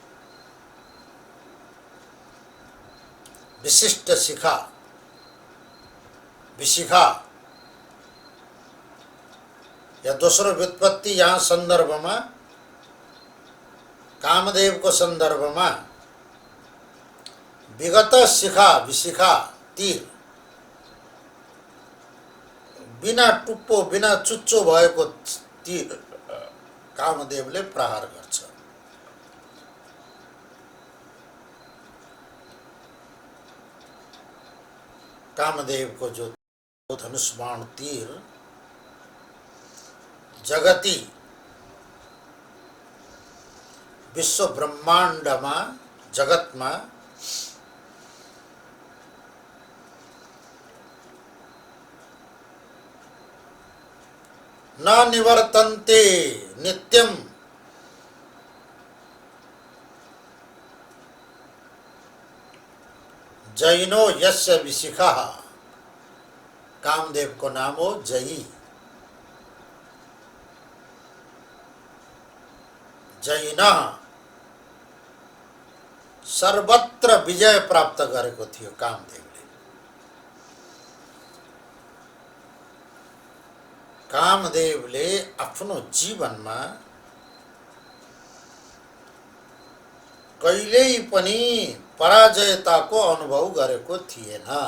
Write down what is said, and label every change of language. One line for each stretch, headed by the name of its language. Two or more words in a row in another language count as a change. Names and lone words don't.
Nepali: विशिष्ट शिखा, विशिखा या दोस्रो व्युत्पत्ति यहाँ सन्दर्भमा कामदेवको सन्दर्भमा विगत शिखा विशिखा तीर, बिना टुप्पो बिना चुच्चो भएको तीर कामदेवले प्रहार गर्छ। कामदेवको जो धनुष बाण तीर
Sanskrit: जगती
Nepali: विश्व ब्रह्माण्डमा जगतमा
Sanskrit: न निवर्तन्ते नित्यम, जैनो यस्य विशिखा।
Nepali: कामदेव को नाम हो जयी। जैन सर्वत्र विजय प्राप्त गरेको थियो कामदेवले। कामदेवले आफ्नो जीवनमा कहिल्यै पनि पराजयताको अनुभव गरेको थिएन।